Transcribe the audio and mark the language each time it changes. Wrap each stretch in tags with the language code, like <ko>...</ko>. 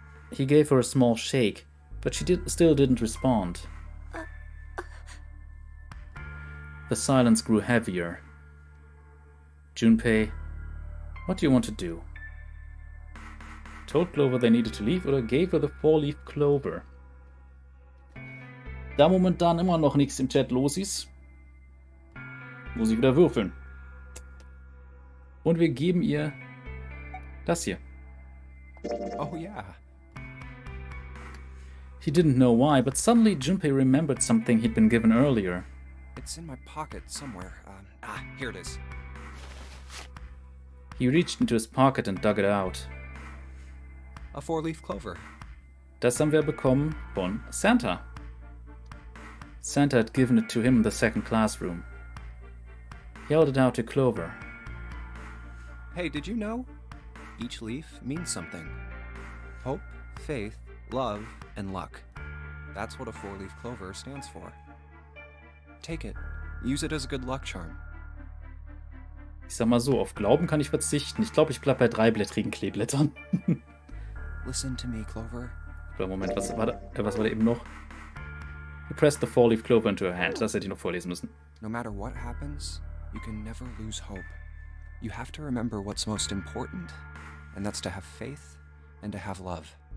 <en>He gave her a small shake, but she still didn't respond. The silence grew heavier. Junpei, what do you want to do? Told Clover they needed to leave</en> <de>oder</de> <en>gave her the 4-leaf clover?</en> <de>Da momentan immer noch nichts im Chat los ist, muss ich wieder würfeln. Und wir geben ihr das hier.</de> <en>Oh yeah. He didn't know why, but suddenly Junpei remembered something he'd been given earlier. It's in my pocket somewhere. Here it is. He reached into his pocket and dug it out. A 4-leaf clover.</en> <de>Das haben wir bekommen von Santa.</de> <en>Santa had given it to him in the second classroom. He held it out to Clover. Hey, did you know? Each leaf means something. Hope, faith, love, and luck. That's what a 4-leaf clover stands for. Take it. Use it as a good luck charm.</en> <de>Ich sag mal so, auf Glauben kann ich verzichten. Ich glaube, ich bleib bei 3-blättrigen Kleeblättern.</de> <en>Listen to me, Clover.</en> <de>Moment, was war da eben noch?</de> <en>He pressed the 4-leaf clover into her hand.</en> <de>Das hätte ich noch vorlesen müssen.</de> <en>No matter what happens, you can never lose hope. You have to remember what's most important, and that's to have faith and to have love.</en>